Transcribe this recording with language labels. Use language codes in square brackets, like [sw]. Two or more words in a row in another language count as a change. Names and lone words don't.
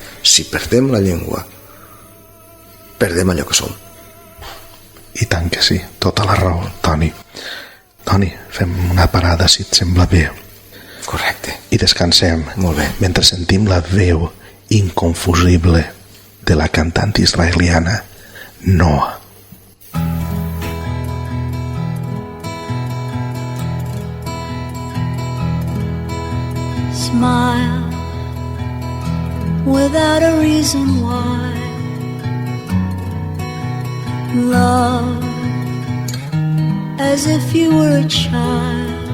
[ca] Si perdem la llengua, perdem allò que som. I tant que sí, tota la raó, Toni. Toni, fem una parada, si et sembla bé. Correcte. I descansem. Molt bé. Mentre sentim la veu inconfusible de la cantant israeliana Noa. [en] Smile without a reason why. Love as if you were a child.